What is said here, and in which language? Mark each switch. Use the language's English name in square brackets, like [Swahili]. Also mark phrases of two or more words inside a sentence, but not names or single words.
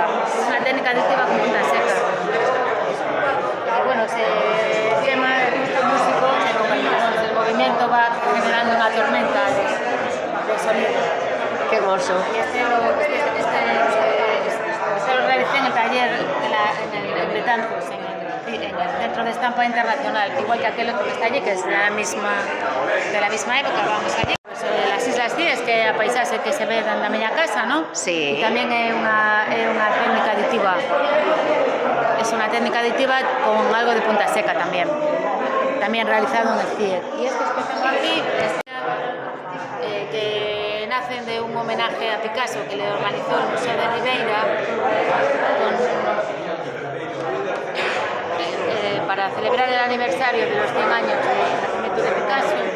[Spanish] Es una técnica adictiva con punta seca. Y bueno, ese tema de gusto músico, el movimiento va generando una tormenta de sonido. Qué hermoso. Y este lo realicé en el taller en Betanzos, en el Centro de Estampa Internacional, igual que aquel otro que está allí, que es de la misma época, vamos allí. [Galician] Pues, las Islas Cíes, que é a paisaxe que se ve da miña casa, ¿no? [Spanish] Sí. [Galician] E tamén é unha técnica aditiva. [Spanish] Es una técnica aditiva con algo de punta seca también realizado en el CIE. Y estos que tengo aquí, que nacen de un homenaje a Picasso que le organizó el Museo de Ribeira para celebrar el aniversario de los 100 años del nacimiento de Picasso.